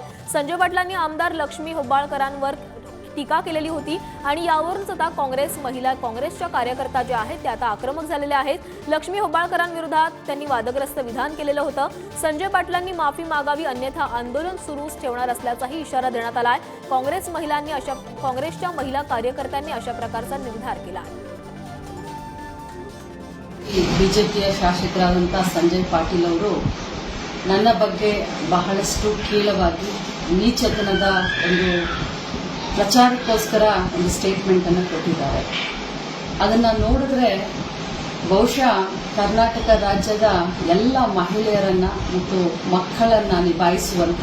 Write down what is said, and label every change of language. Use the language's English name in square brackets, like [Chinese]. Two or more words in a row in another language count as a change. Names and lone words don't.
[Marathi] संजय पाटलांनी आमदार लक्ष्मी होबाळकरांवर टीका केलेली होती आणि यावरूनच आता काँग्रेसच्या कार्यकर्त्या ज्या आहेत त्या आता आक्रमक झालेल्या आहेत। लक्ष्मी होबाळकरांविरोधात त्यांनी वादग्रस्त विधान केलेलं होतं। संजय पाटलांनी माफी मागावी अन्यथा आंदोलन सुरूच ठेवणार असल्याचाही इशारा देण्यात आलाय। काँग्रेसच्या महिला कार्यकर्त्यांनी अशा प्रकारचा निर्धार केला आहे। [Kannada] ಬಿಜೆಪಿಯ ಶಾಸಕರಾದಂತ ಸಂಜಯ್ ಪಾಟೀಲ್ ಅವರು ನನ್ನ ಬಗ್ಗೆ ಬಹಳಷ್ಟು ಕೀಳವಾಗಿ ನೀಚತನದ ಒಂದು ಪ್ರಚಾರಕ್ಕೋಸ್ಕರ ಒಂದು ಸ್ಟೇಟ್ಮೆಂಟ್ ಅನ್ನು ಕೊಟ್ಟಿದ್ದಾರೆ। ಅದನ್ನ ನೋಡಿದ್ರೆ ಬಹುಶಃ ಕರ್ನಾಟಕ ರಾಜ್ಯದ ಎಲ್ಲ ಮಹಿಳೆಯರನ್ನ ಮತ್ತು ಮಕ್ಕಳನ್ನ ನಿಭಾಯಿಸುವಂತ